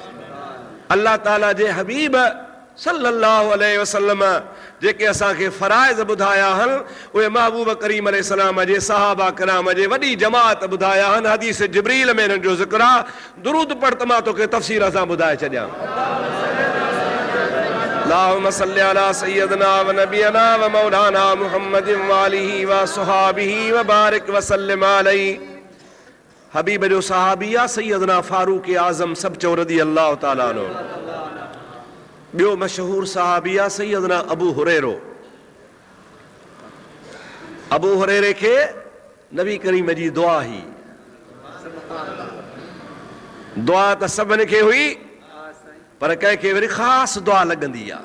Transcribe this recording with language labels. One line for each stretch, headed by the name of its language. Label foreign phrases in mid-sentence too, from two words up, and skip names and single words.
Sindhi: अल्लाह ताला जे हबीब
Arabic: صلى الله عليه وسلم
Sindhi: जेके असांखे फराइज़ ॿुधाया आहिनि उहे महबूब करीम अलैहिस्सलाम जे सहाबा किराम जे वॾी जमात ॿुधाया आहिनि। हदीस जिब्रील में हिननि जो ज़िक्र आहे। दुरूद पढ़ त मां तोखे तफ़सीर सां ॿुधाए छॾियां।
Arabic: اللهم صل على سيدنا ونبينا ومولانا محمد وآله وصحبه وبارك وسلم عليه.
Sindhi: हबीब जो सहाबी आहे सैयदना फारूक आज़म सब चो
Arabic: رضي الله تعالى عنه.
Sindhi: ॿियो मशहूर सहाबी आहे सैयदना अबू हुरैरो। अबू हुरैरे खे नबी करीम जी दुआ ही, दुआ त सभिनी खे हुई पर कंहिंखे वरी ख़ासि दुआ लॻंदी आहे।